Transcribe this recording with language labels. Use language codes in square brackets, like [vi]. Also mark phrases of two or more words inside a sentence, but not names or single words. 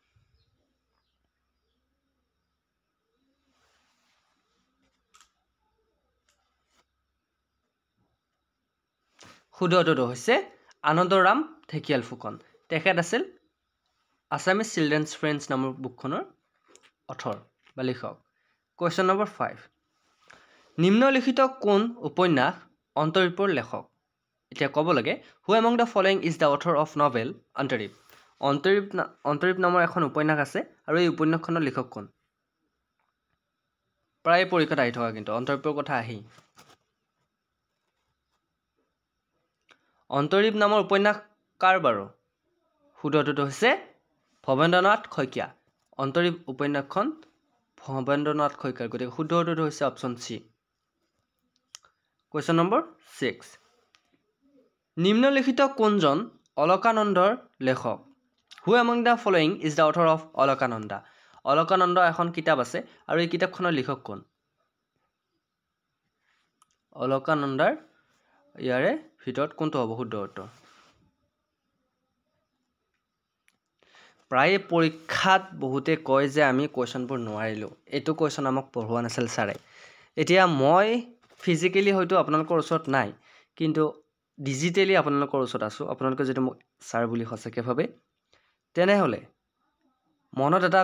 [as] শুদ্ধ উত্তৰটো হৈছে আনন্দৰাম ঢেকিয়াল ফুকন তেখেত আছিল আছামিজ চিলড্ৰেনছ ফ্ৰেণ্ডছ নামৰ বুকখনৰ অথৰ বা লেখক [en] question number [as] 5 নিম্নলিখিত কোন উপন্যাস অন্তৰীপৰ লেখক এতিয়া ক'ব লাগে [en] who among the following is the author of novel [as] অন্তৰীপ নামৰ এখন উপন্যাস আছে আৰু এই উপন্যাসখনৰ লেখক কোন প্ৰায় পৰীক্ষাত আহি থকা কিন্তু অন্তৰীপৰ কথা আহি অন্তৰীপ নামৰ উপন্যাস কাৰ বাৰু শুদ্ধ উত্তৰটো হৈছে ভৱেন্দ্ৰনাথ শইকীয়া অন্তৰীপ উপন্যাসখন ভৱেন্দ্ৰনাথ শইকীয়াৰ গতিকে শুদ্ধ উত্তৰটো হৈছে [en] option C question number [as] 6 নিম্নলিখিত কোনজন অলকানন্দৰ লেখক [en] who among the following is the author of [as] অলকানন্দা অলকানন্দ এখন কিতাপ আছে আৰু এই কিতাপখনৰ লেখক কোন অলকানন্দাৰ ইয়াৰে ভিতৰত কোনটো হ'ব শুদ্ধ উত্তৰ প্ৰায় পৰীক্ষাত বহুতে কয় যে আমি কোৱেশ্চনবোৰ নোৱাৰিলো এইটো কোৱেশ্চন আমাক পঢ়োৱা নাছিল ছাৰে এতিয়া মই ফিজিক্যালি হয়তো আপোনালোকৰ ওচৰত নাই কিন্তু ডিজিটেলি আপোনালোকৰ ওচৰত আছো আপোনালোকে যদি মোক ছাৰ বুলি সঁচাকৈ ভাবে তেনেহ'লে মনত এটা